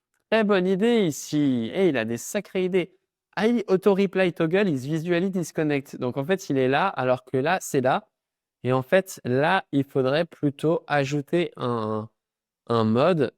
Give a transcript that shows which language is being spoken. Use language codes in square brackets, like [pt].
[fr] Très bonne idée ici. Et il a des sacrées idées. [en] I auto reply toggle is visually disconnect. [fr] Donc en fait, il est là, alors que là, c'est là. Et en fait, là, il faudrait plutôt ajouter un mode.